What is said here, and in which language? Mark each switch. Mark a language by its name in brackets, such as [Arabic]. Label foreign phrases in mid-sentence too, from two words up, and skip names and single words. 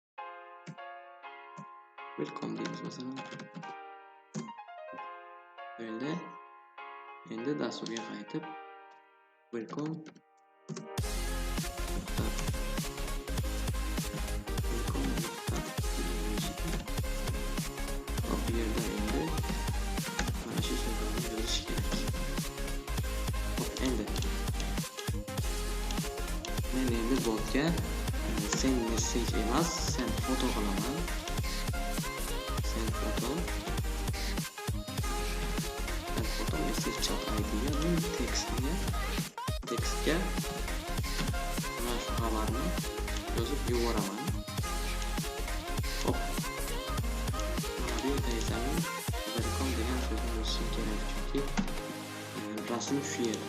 [Uzbek] Welcome deymiz masalan. Endi dasturga qaytib welcome bu yerda endi mana shu so'zlarni yozish kerak. Endi men endi botga [English] send message [Uzbek] emas, [English] send foto [Uzbek] qilaman. [English] Send foto message chat idga [Uzbek] tekstga mana shu xabarni yozib yuboraman. Hop. Mana bu yerda esa men welcome degan so'zni yozishim kerak, chunki rasm shu yerda.